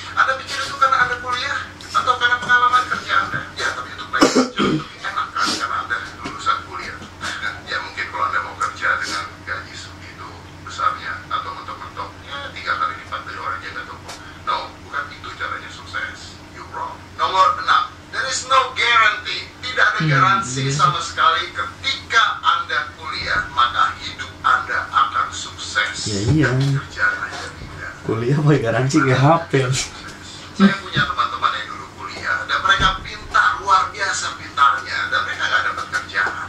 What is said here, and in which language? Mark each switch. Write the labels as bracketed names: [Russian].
[Indonesian] Anda pikir itu karena Anda kuliah atau karena pengalaman kerja Anda? Ya, tapi itu baik jauh lebih enak kan karena Anda lulusan kuliah. Ya mungkin kalau Anda mau kerja dengan gaji segitu besarnya atau mentok-mentok, ya 3 kali lipat dari orang jaga toko. No, bukan itu caranya sukses. [English] You wrong. [Indonesian] Nomor 6, [English] there is no guarantee. [Indonesian] Tidak ada garansi sama sekali ketika Anda kuliah maka hidup Anda akan sukses. Ya iya. Kerjaan aja tidak. Kuliah pakai garansi kayak HP. Saya punya teman-teman yang dulu kuliah dan mereka pintar, luar biasa pintarnya, dan mereka nggak dapat kerjaan.